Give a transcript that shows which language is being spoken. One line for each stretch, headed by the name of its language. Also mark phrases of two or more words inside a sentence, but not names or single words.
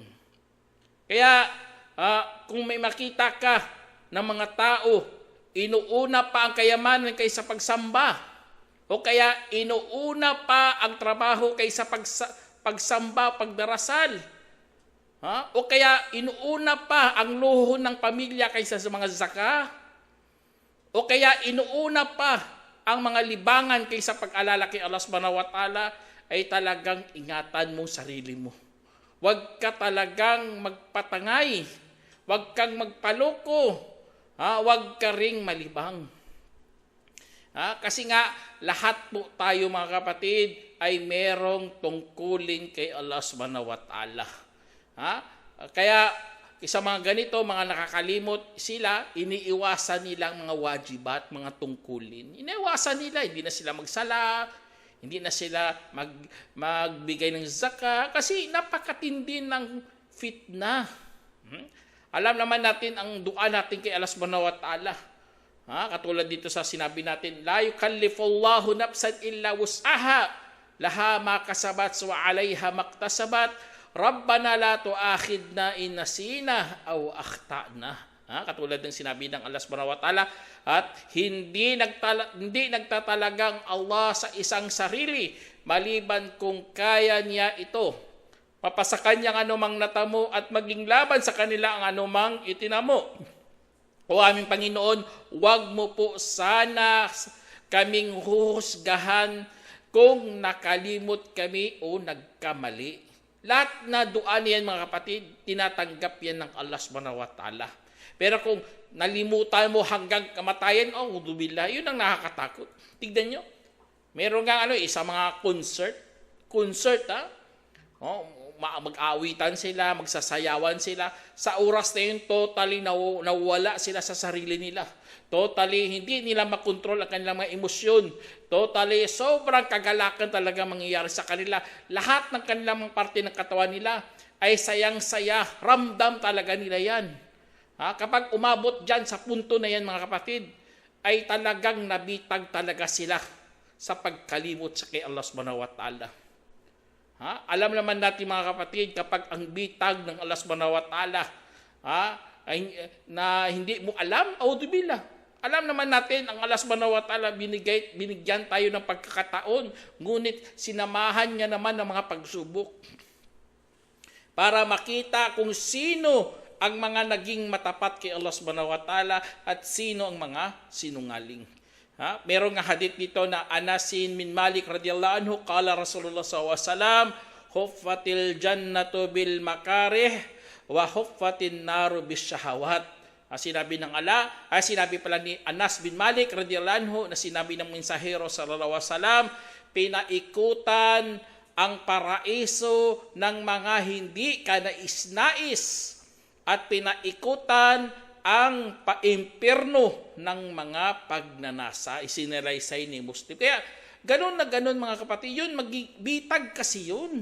Filipino: Kaya, kung may makita ka ng mga tao, inuuna pa ang kayamanan kaysa pagsamba, o kaya inuuna pa ang trabaho kaysa pagsamba, pagdarasal, o kaya inuuna pa ang luho ng pamilya kaysa sa mga zakah, o kaya inuuna pa ang mga libangan kaysa pag-alala kay Allah
Arabic: سبحانه وتعالى,
Filipino: ay talagang ingatan mo sarili mo. Huwag ka talagang magpatangay. Huwag kang magpaloko. Huwag ka ring malibang. Kasi nga, lahat po tayo mga kapatid ay merong tungkulin kay Allah
Arabic: سبحانه وتعالى.
Filipino: Kaya, sa mga ganito, mga nakakalimot sila, iniiwasan nilang mga wajibat, mga tungkulin. Iniiwasan nila, hindi na sila magsala, hindi na sila magbigay ng zakah, kasi napakatindi ng fitna. Alam naman natin ang dua natin kay Allah
Arabic: سبحانه وتعالى.
Filipino: Katulad dito sa sinabi natin,
Arabic: لا يكلف الله نفسا إلا وسعها لها ما كسبت وعليها ما اكتسبت. ربنا لا تؤاخذنا إن نسينا أو أخطأنا.
Filipino: Katulad ng sinabi ng Allah
Arabic: سبحانه وتعالى,
Filipino: at hindi nagtatalagang Allah sa isang sarili maliban kung kaya niya ito. Papasakan niya ang anumang natamo at maging laban sa kanila ang anumang itinamo. O aming Panginoon, huwag mo po sana kaming huhusgahan kung nakalimot kami o nagkamali. Lahat na dua niyan mga kapatid, tinatanggap yan ng Allah
Arabic: سبحانه وتعالى.
Filipino: Pero kung nalimutan mo hanggang kamatayan, udzubillah, yun ang nakakatakot. Tignan nyo. Meron nga isa mga concert, mag-aawitan sila, magsasayawan sila. Sa oras na yun, totally nawala sila sa sarili nila. Totally, hindi nila makontrol ang kanilang mga emosyon. Totally, sobrang kagalakan talaga mangyayari sa kanila. Lahat ng kanilang mga parte ng katawan nila ay sayang-saya. Ramdam talaga nila yan. Kapag umabot dyan sa punto na yan, mga kapatid, ay talagang nabitag talaga sila sa pagkalimot sa kay Allah
Arabic: سبحانه وتعالى.
Filipino: Alam naman natin, mga kapatid, kapag ang bitag ng Allah
Arabic: سبحانه وتعالى
Filipino: na hindi mo alam, audubillah. Alam naman natin, ang Allah
Arabic: سبحانه وتعالى
Filipino: binigyan tayo ng pagkakataon, ngunit sinamahan niya naman ng mga pagsubok para makita kung sino ang mga naging matapat kay Allah
Arabic: سبحانه وتعالى
Filipino: at sino ang mga sinungaling. Merong nga hadith dito na
Arabic: أنس بن مالك رضي الله عنه قال رسول الله ﷺ حفت الجنة بالمكاره وحفت النار بالشهوات.
Filipino: Sinabi ng sinabi pala ni Anas bin Malik
Arabic: رضي الله عنه,
Filipino: na sinabi ng mensahero
Arabic: صلى الله عليه وسلم,
Filipino: pinaikutan ang paraiso ng mga hindi ka nais-nais at pinaikutan ang paimpyerno ng mga pagnanasa. Isinalaysay ni Muslim. Kaya ganun na ganun, mga kapatid, yun, magbitag kasi yun.